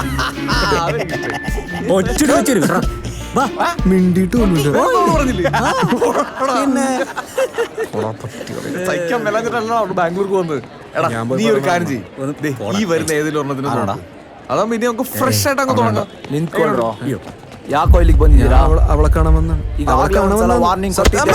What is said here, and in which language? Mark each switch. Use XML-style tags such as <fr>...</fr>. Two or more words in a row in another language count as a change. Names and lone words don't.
<ml>ബാംഗ്ലൂർക്ക് വന്നത്. നീ ഒരു കാര്യം ചെയ്യ്, ഈ വരുന്ന ഏതെങ്കിലും ഒരെണ്ണത്തിന് അതാകുമ്പോ ഇനി നമുക്ക് ഫ്രഷ് ആയിട്ട് അങ്ങ് തുടങ്ങാം.</ml> <kn>ಯಾಕೋ ಇಲ್ಲಿಗೆ ಬಂದಿದ್ದೀರಾ?</kn> <ml>അവളെ കാണാമെന്ന്.</ml> <kn>ವಾರ್ನಿಂಗ್ ಕೊಟ್ಟಿದ್ದೆ.</kn>